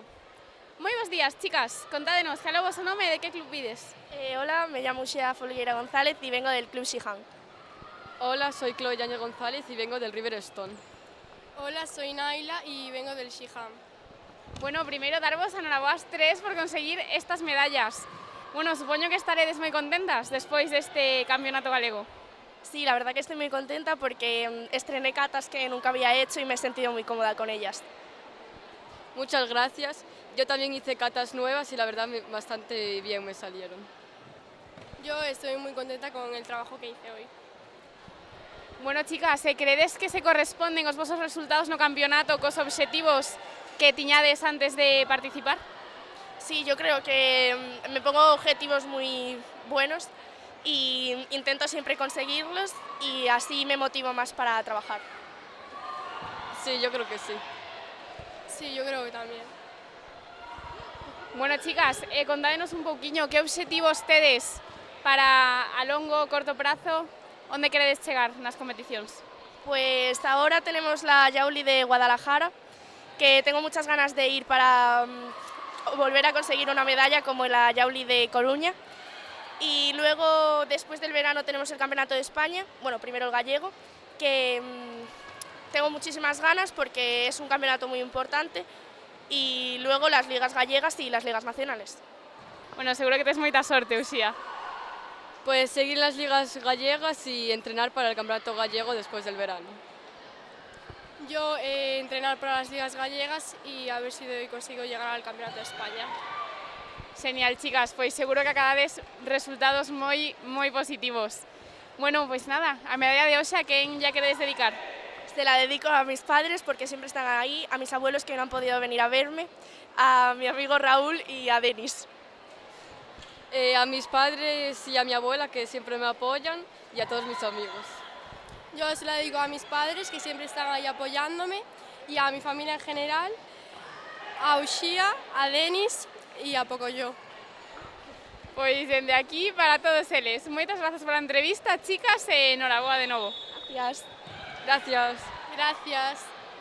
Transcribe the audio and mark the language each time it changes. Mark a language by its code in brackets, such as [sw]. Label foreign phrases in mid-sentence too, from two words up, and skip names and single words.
[gl] Moi bons días, chicas. Contádenos cal é o vosso nome e de que club vides. [es] Hola, me llamo Xea Folgueira González y vengo del Club Shihan. Hola, soy Chloe Yáñez González y vengo del Riverstone. Hola, soy Naila y vengo del Shihan. [gl] Bueno, primeiro darvos enhoraboas tres por conseguir estas medallas. Bueno, supoño que estaredes moi contentas despois deste campeonato galego. [es] Sí, la verdad que estoy muy contenta porque estrené catas que nunca había hecho y me he sentido muy cómoda con ellas. Muchas gracias. Yo también hice catas nuevas y la verdad bastante bien me salieron. Yo estoy muy contenta con el trabajo que hice hoy. [gl] Bueno, chicas, credes que se corresponden os vosos resultados no campeonato cos obxectivos que tiñades antes de participar? [es] Sí, yo creo que me pongo objetivos muy buenos y intento siempre conseguirlos y así me motivo más para trabajar. Sí, yo creo que sí. Sí, yo creo que tamén. [gl] Bueno, chicas, contádenos un pouquiño que obxectivos tedes para a longo, corto prazo, onde queredes chegar nas competicións? [es] Pues ahora tenemos la Yauli de Guadalajara, que tengo muchas ganas de ir para volver a conseguir una medalla como la Yauli de Coruña. Y luego, después del verano, tenemos el Campeonato de España, bueno, primero el gallego, que tengo muchísimas ganas porque es un campeonato muy importante, y luego las ligas gallegas y las ligas nacionales. [gl] Bueno, seguro que tes moita sorte, Uxía. [es] Pues seguir las ligas gallegas y entrenar para el campeonato gallego después del verano. Yo entrenar para las ligas gallegas y a ver si hoy consigo llegar al Campeonato de España. [gl] Genial, chicas, pois seguro que acabades resultados moi positivos. Bueno, pois nada, a medalla de hoxe a quen ya queredes dedicar? [es] Se la dedico a mis padres porque siempre están ahí, a mis abuelos que no han podido venir a verme, a mi amigo Raúl y a Denis. A mis padres y a mi abuela que siempre me apoyan y a todos mis amigos. Yo se la dedico a mis padres que siempre están ahí apoyándome y a mi familia en general a Uxía, a Denis e a Pocoyo. [gl] Pois dende aquí para todos eles. Moitas grazas pola entrevista, chicas, e enhoraboa de novo. [es] Gracias. Gracias. Gracias.